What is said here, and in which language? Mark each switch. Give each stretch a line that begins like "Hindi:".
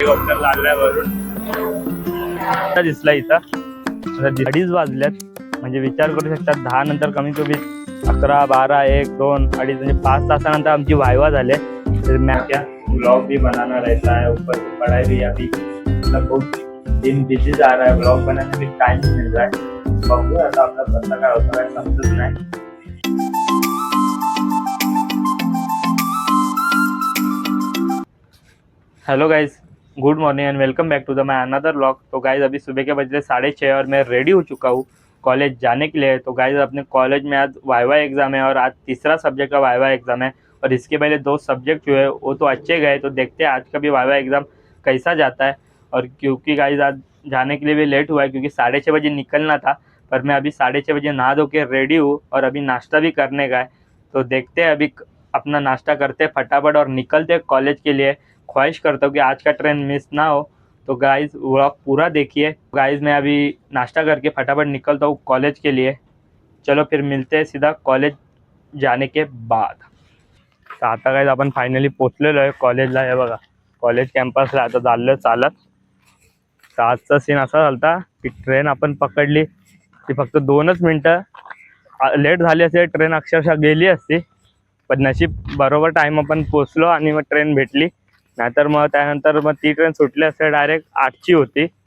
Marathi: Helicopter लागल्यावरून दिसला इथं. आता 2:30 वाजल्यात, म्हणजे विचार करू शकता 10 नंतर कमी कमी 11, 12, 1, 2, 2:30 म्हणजे 5 तासानंतर आमची वायवा झाले.
Hindi: तर मैं क्या ब्लॉग भी बनाना रहता है, ऊपर से पढ़ाई भी अभी मतलब बहुत दिन बिजी जा रहा है, ब्लॉग बनाने में टाइम नहीं मिल रहा है.
Marathi: बघूया आता आपला कसं काय होतं काय समजत नाही.
English: Hello guys, good morning and welcome back to the my another vlog.
Hindi: तो गाइज अभी सुबह के बजे 6:30 और मैं रेडी हो चुका हूँ कॉलेज जाने के लिए. तो गाइज अपने कॉलेज में आज वाइवा एग्ज़ाम है और आज तीसरा सब्जेक्ट का वाइवा एग्ज़ाम है. और इसके पहले 2 सब्जेक्ट जो है वो तो अच्छे गए. तो देखते हैं आज का भी वाइवा एग्ज़ाम कैसा जाता है. और क्योंकि गाइज आज जाने के लिए भी लेट हुआ है क्योंकि 6:30 बजे निकलना था, पर मैं अभी 6:30 बजे नहा धो के रेडी हूँ और अभी नाश्ता भी करने का है. तो देखते हैं अभी अपना नाश्ता करते फटाफट और निकलते कॉलेज के लिए. ख्वाहिश करता हूँ कि आज का ट्रेन मिस ना हो. तो गाइज़ व्लॉग पूरा देखिए. गाइज़ मैं अभी नाश्ता करके फटाफट निकलता हूँ कॉलेज के लिए. चलो फिर मिलते हैं सीधा कॉलेज जाने के बाद.
Marathi: तर आता गाइज आपण फायनली पोचलेलो आहे कॉलेजला. हे बघा कॉलेज कॅम्पसला आता चाललं चालत. तर आजचा सीन असा झाला की ट्रेन आपण पकडली ती फक्त 2च मिनटं लेट झाली असते, ट्रेन अक्षरशः गेली असती. पण नशीब बरोबर टाईम आपण पोचलो आणि मग ट्रेन भेटली. नाहीतर मग त्यानंतर मग ती ट्रेन सुटली असते डायरेक्ट 8ची होती.